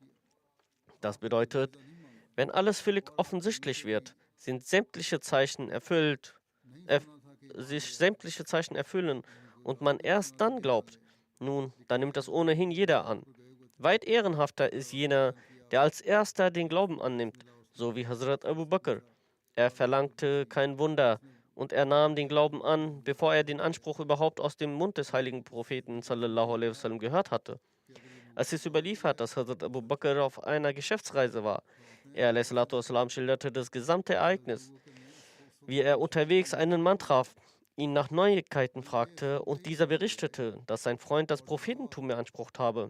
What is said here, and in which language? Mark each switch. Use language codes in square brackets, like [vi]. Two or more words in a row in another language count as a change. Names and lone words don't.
[de] Das bedeutet, wenn alles völlig offensichtlich wird, sind sämtliche Zeichen sich sämtliche Zeichen erfüllen und man erst dann glaubt, nun, dann nimmt das ohnehin jeder an. Weit ehrenhafter ist jener, der als erster den Glauben annimmt, so wie Hazrat Abu Bakr. Er verlangte kein Wunder und er nahm den Glauben an, bevor er den Anspruch überhaupt aus dem Mund des heiligen Propheten [ar] صلى الله عليه وسلم [de] gehört hatte. Es ist überliefert, dass Hazrat Abu Bakr auf einer Geschäftsreise war. Er wassalam, schilderte das gesamte Ereignis, wie er unterwegs einen Mann traf, ihn nach Neuigkeiten fragte und dieser berichtete, dass sein Freund das Prophetentum beansprucht habe.